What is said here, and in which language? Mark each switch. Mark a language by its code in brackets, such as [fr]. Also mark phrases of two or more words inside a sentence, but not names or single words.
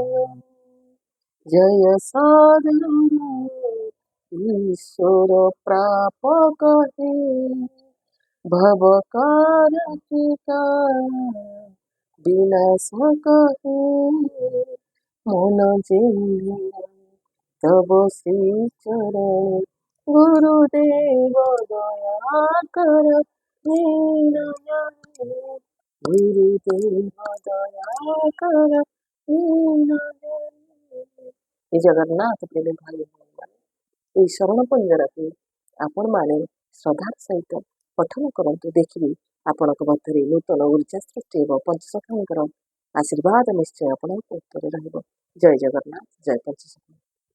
[hi] जय सद्गुरु ईश्वर प्रापक हे भव कारतिका विनाशक हे मन जेहि तब श्री चरण गुरुदेव दया कर दीन जने। गुरुदेव दया कर दीन जने। [or] ଏ ଜଗନ୍ନାଥ ପ୍ରେମୀ ଭାଇ ଭଉଣୀମାନେ, ଏହି ଶରଣ ପଞ୍ଜରାକୁ ଆପଣ ମାନେ ଶ୍ରଦ୍ଧାର ସହିତ ପଠନ କରନ୍ତୁ। ଦେଖିବେ ଆପଣଙ୍କ ମଧ୍ୟରେ ନୂତନ ଊର୍ଜା ସୃଷ୍ଟି ହେବ। ପଞ୍ଚସଖାଙ୍କର ଆଶୀର୍ବାଦ ନିଶ୍ଚୟ ଆପଣଙ୍କ ଉପରେ ରହିବ। ଜୟ ଜଗନ୍ନାଥ, ଜୟ ପଞ୍ଚସଖା।